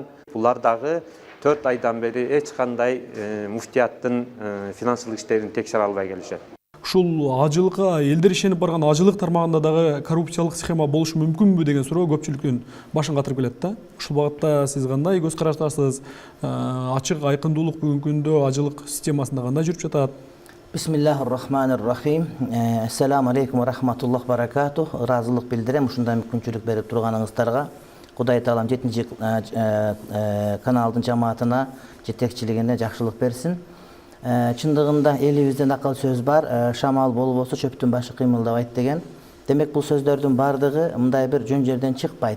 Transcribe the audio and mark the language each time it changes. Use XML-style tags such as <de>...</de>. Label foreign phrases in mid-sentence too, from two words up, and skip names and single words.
<ky>Булар дагы 4 айдан бери эч кандай муфтияттын финансылык иштерин текшере албай келишет. Ушул ажылыкка элдер ишенип барган ажылык тармагында дагы коррупциялык схема болушу мүмкүнбү деген суроо көпчүлүктүн башын катырып келет да. Ушул багытта сиз кандай көз караштасыз? Ачык айкындуулук бүгүнкү күндө ажылык системасында кандай жүрүп жатат?</ky> <ar>بسم الله الرحمن الرحيم. السلام عليكم ورحمة الله وبركاته.</ar> <ky>Ыраазылык билдирем ушундай мүмкүнчүлүк берип турганыңыздарга. Кудай таалам 7-чи каналдын жамаатына жетекчилигине жакшылык берсин. Чындыгында элибизде накал сөз бар, шамал болбосо чөптүн башы кыймылдабайт деген. Демек бул сөздөрдүн бардыгы мындай бир жөн жерден чыкпайт.</ky>